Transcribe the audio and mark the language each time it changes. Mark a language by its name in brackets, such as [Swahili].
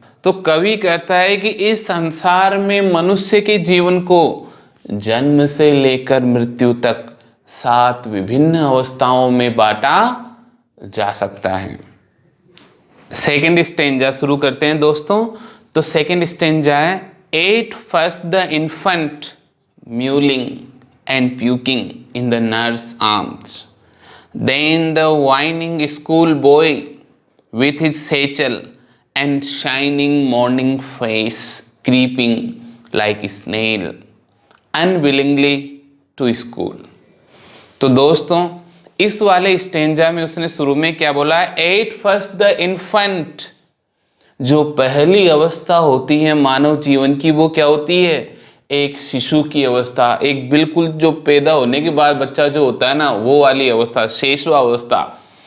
[Hindi] तो कवि कहता है कि इस संसार में मनुष्य के जीवन को जन्म से लेकर मृत्यु तक 7 विभिन्न अवस्थाओं में बांटा जा सकता है। सेकेंड स्टेंजा शुरू करते हैं दोस्तों। [English] तो second stanza है, at first the infant mewling and puking in the nurse arms, then the whining school boy with his satchel and shining morning face creeping like a snail unwillingly to school। [Hindi] तो दोस्तों इस वाले stanza में उसने शुरू में क्या बोला है, [English] at first the infant, [Hindi] जो पहली अवस्था होती है मानव जीवन की वो क्या होती है, एक शिशु की अवस्था, एक बिल्कुल जो पैदा होने के बाद बच्चा जो होता है ना वो वाली अवस्था, शिशुअवस्था।